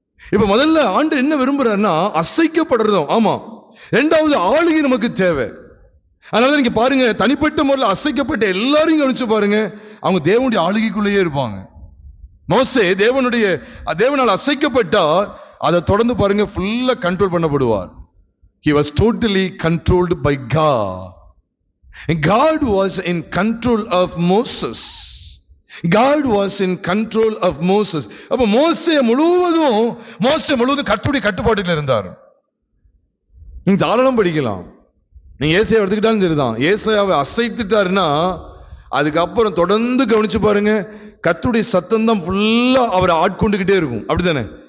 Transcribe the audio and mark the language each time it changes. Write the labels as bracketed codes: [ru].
[ta] இப்ப முதல்ல ஆண்டு என்ன விரும்புறாருன்னா அசைக்கப்படுறதும், ஆமா. இரண்டாவது ஆளுகை நமக்கு தேவை. அதனால நீங்க பாருங்க, தனிப்பட்ட முறையில் அசைக்கப்பட்ட எல்லாரையும் கவனிச்சு பாருங்க, அவங்க தேவனுடைய ஆளுகைக்குள்ளேயே இருப்பாங்க. மோசே தேவனால் அசைக்கப்பட்டார். அதை தொடர்ந்து பாருங்க, ஃபுல்லா control பண்ணப்படுவார். [en] He was totally controlled by God. And God was in control of Moses. God was in control of Moses. [ta] அப்ப மோசே முழுவதும் கர்த்தருடைய கட்டுப்பாட்டில் இருந்தார். நீங்க தாராளம் படிக்கலாம். நீங்க ஏசாயாவை எடுத்துக்கிட்டாலும் சரிதான். ஏசாயாவை அசைத்துட்டாருன்னா அதுக்கப்புறம் தொடர்ந்து கவனிச்சு பாருங்க, கர்த்தருடைய சத்தம் தான் ஃபுல்லா அவரை ஆட்கொண்டுகிட்டே இருக்கும். அப்படித்தானே?